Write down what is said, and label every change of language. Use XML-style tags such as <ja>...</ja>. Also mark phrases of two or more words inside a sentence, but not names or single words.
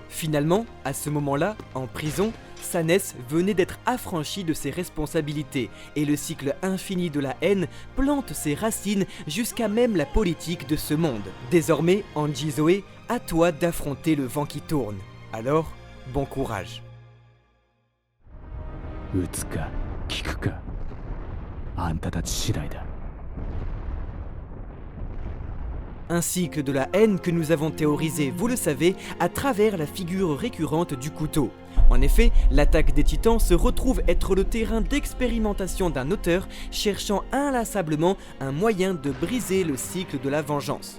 <fr>Finalement, à ce moment-là, en prison, Sanès venait d'être affranchi de ses responsabilités et le cycle infini de la haine plante ses racines jusqu'à même la politique de ce monde. Désormais, Angie Zoé, à toi d'affronter le vent qui tourne. Alors, bon courage.</fr> <ja>撃つか聞くかあんたたち次第だ</ja> <fr>Un cycle de la haine que nous avons théorisé, vous le savez, à travers la figure récurrente du couteau. En effet, l'attaque des titans se retrouve être le terrain d'expérimentation d'un auteur cherchant inlassablement un moyen de briser le cycle de la vengeance.</fr>